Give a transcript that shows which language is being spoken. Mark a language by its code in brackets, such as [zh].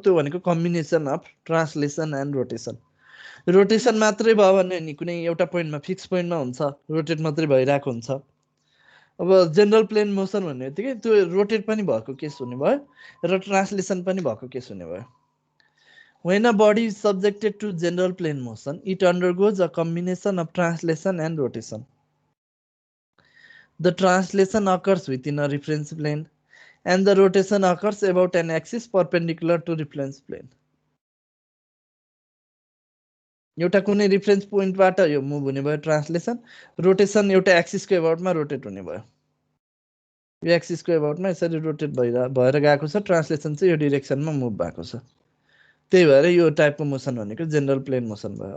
[ne] त्यो भनेको combination of translation and rotation. Rotation मात्रै भयो भने नि कुनै एउटा पोइन्टमा फिक्स पोइन्टमा हुन्छ रोटेट मात्रै भइरहेको हुन्छ। अब जेनरल प्लेन मोसन भन्ने बित्तिकै त्यो रोटेट पनि भएको केस हुने भयो र ट्रान्सलेसन पनि भएको केस हुने भयो। [en] When a body is subjected to general plane motion, it undergoes a combination of translation and rotation. The translation occurs within a reference plane and the rotation occurs about an axis perpendicular to reference plane. [ne] एउटा कुनै reference पोइन्टबाट यो move हुने भयो translation rotation एउटा एक्सिसको एबाउटमा rotate हुने भयो यो एक्सिसको एबाउटमा यसरी रोटेट भएर गएको छ ट्रान्सलेसन चाहिँ यो डिरेक्सनमा मुभ भएको छ त्यही भएर यो टाइपको मोसन भनेको जेनरल प्लेन मोसन भयो।